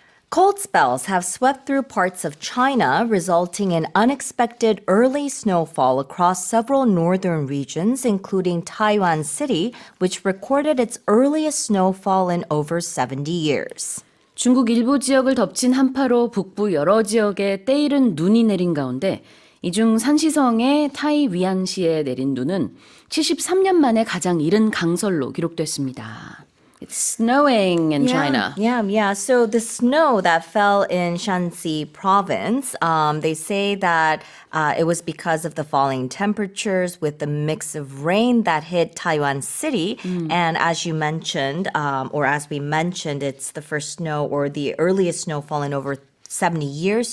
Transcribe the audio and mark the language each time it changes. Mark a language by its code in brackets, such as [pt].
[en] Cold spells have swept through parts of China, resulting in unexpected early snowfall across several northern regions, including Taiyuan City, which recorded its earliest snowfall in over 70 years. [ko] 중국 일부 지역을 덮친 한파로 북부 여러 지역에 때이른 눈이 내린 가운데 이 중 산시성의 타이위안시에 내린 눈은 73년 만에 가장 이른 강설로 기록됐습니다. [en] It's snowing in China. Yeah. So the snow that fell in Shanxi province, they say that it was because of the falling temperatures with the mix of rain that hit Taiyuan City. And as you mentioned, or as we mentioned, it's the first snow or the earliest snowfall in over 70 years.